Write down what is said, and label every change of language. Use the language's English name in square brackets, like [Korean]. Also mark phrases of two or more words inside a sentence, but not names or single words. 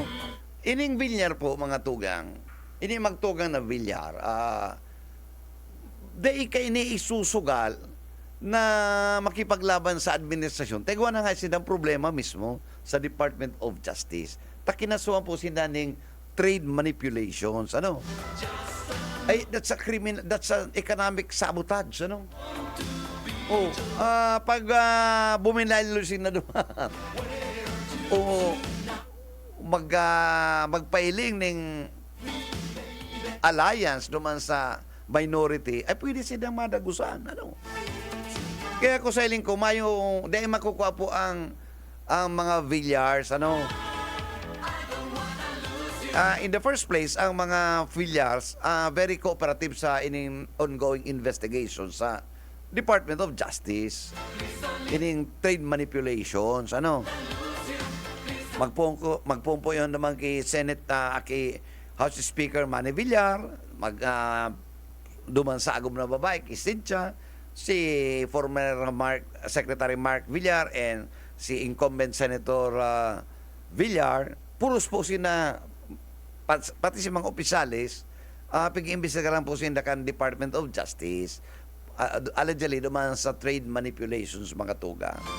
[Bikol] Ining Villar po, mga Tugang, ini magtugang na Villar, dahil kayo isusugal na makipaglaban sa administrasyon. Tegwa na nga silang problema mismo sa Department of Justice. Takinasuhan po sila ng [English] trade manipulations. [Bikol] Ano? Ay, [English] that's an economic sabotage. [Bikol] Ano? Pag bumilalo sila dumaan, magpailing ng alliance duman sa minority, ay pwede silang madagusan. Ano? Kaya ko sa iling ko, dahil makukuha po ang mga Villars, ano? [English] In the first place, [Bikol] ang mga Villars, [English] very cooperative [Bikol] sa ining [English] ongoing investigation [Bikol] sa Department of Justice. Ining [English] trade manipulations, [Bikol] ano? Magpumpo yun naman kay Senate, kay House Speaker Manny Villar, duman sa agom na babae, Cynthia, si [English] former Secretary [Bikol] Mark Villar, and si incumbent Senator Villar, puros po sina, pati si mga opisyalis, pag-iimbestigaran po sila kan Department of Justice, allegedly duman sa [English] trade manipulations, [Bikol] mga tuga.